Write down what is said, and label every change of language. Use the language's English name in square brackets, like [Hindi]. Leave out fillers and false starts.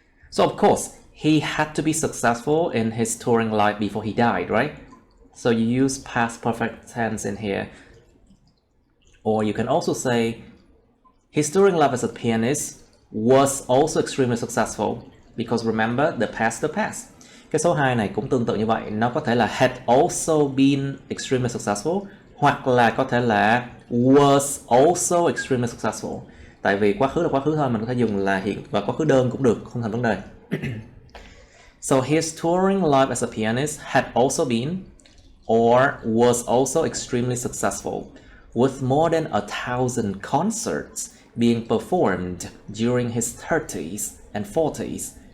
[English] So of course, he had to be successful in his touring life before he died, right? So you use past perfect tense in here. Or you can also say, his touring life as a pianist was also extremely successful because remember the past. [Vietnamese] Cái số 2 này cũng tương tự như vậy, nó có thể là [English] had also been extremely successful [Vietnamese] hoặc là có thể là [English] was also extremely successful. [Vietnamese] Tại vì quá khứ là quá khứ thôi, mình có thể dùng là hiện và quá khứ đơn cũng được, không thành vấn đề. [English] So his touring life as a pianist had also been or was also extremely successful with more than 1,000 concerts being performed during his 30s and 40s.